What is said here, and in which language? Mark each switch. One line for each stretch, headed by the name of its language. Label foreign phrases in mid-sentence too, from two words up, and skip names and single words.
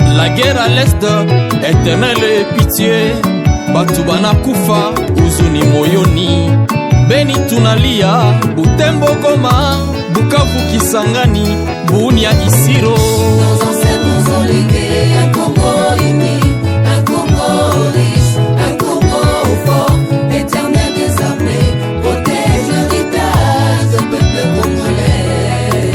French: guerre à l'est, éternelle pitié.
Swahili: Batu banakufa, huzuni moyoni. Beni tunalia, Butembo Goma, Bukavu Kisangani, Bunia Isiro.
French: Nos ancêtres nous ont légué un Congo uni, un Congo riche, un Congo fort, éternel des armées, protège l'héritage du peuple congolais.